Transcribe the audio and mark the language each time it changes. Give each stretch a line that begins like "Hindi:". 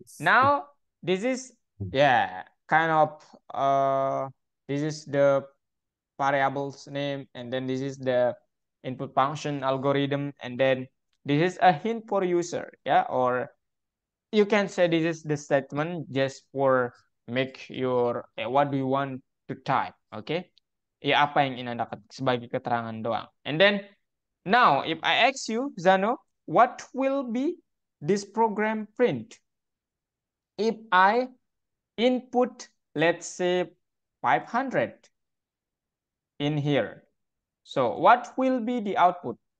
English: Now this is kind of this is the variable's name, and then this is the input function algorithm, and then this is a hint for user, yeah, or you can say this is the statement just for make your what do you want to type, okay?
Indonesian: Ya apa yang ingin Anda ketik sebagai keterangan doang.
English: And then now if I ask you, Zano, what will be this program print if I input, let's say 500 in here? So what will be the output?